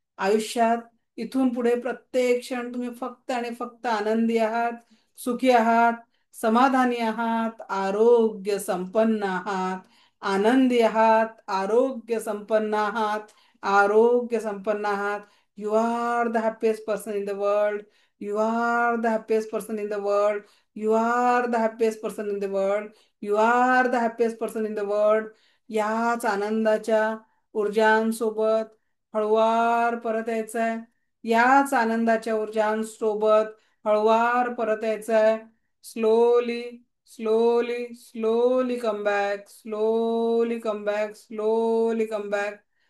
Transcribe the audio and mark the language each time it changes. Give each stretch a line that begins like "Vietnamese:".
Marathi: आयुष्यात इथून पुढे प्रत्येक क्षण तुम्ही फक्त आणि फक्त आनंदी आहात, सुखी आहात, समाधानी आहात, आरोग्य संपन्न आहात, आनंदी आहात, आरोग्य संपन्न आहात, आरोग्य संपन्न आहात.
English: You are the happiest person in the world. You are the happiest person in the world. You are the happiest person in the world. You are the happiest person in the world.
Marathi: याच आनंदाच्या ऊर्जांसोबत हळुवार परत यायचंय. याच आनंदाच्या ऊर्जांसोबत हळुवार परत यायचंय.
English: Slowly, slowly, slowly come back, slowly come back, slowly come back.